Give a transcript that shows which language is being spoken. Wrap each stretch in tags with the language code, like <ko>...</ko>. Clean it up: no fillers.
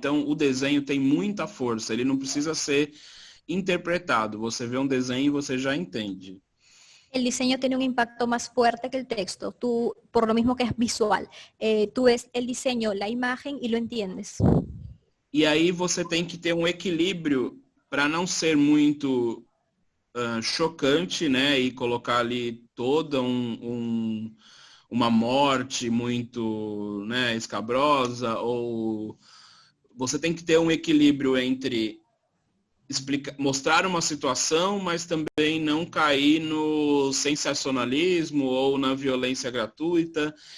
<pt>Então, o desenho tem muita força, ele não precisa ser interpretado. Você vê um desenho e você já entende.</pt> <es>El diseño tiene un impacto más fuerte que el texto, tú, por lo mismo que es visual. Tú ves el diseño, la imagen y lo entiendes.</es> <pt>E aí você tem que ter um equilíbrio para não ser muito chocante, né? E colocar ali toda uma morte muito, né, escabrosa, ou você tem que ter um equilíbrio entre mostrar uma situação, mas também não cair no sensacionalismo ou na violência gratuita.</pt>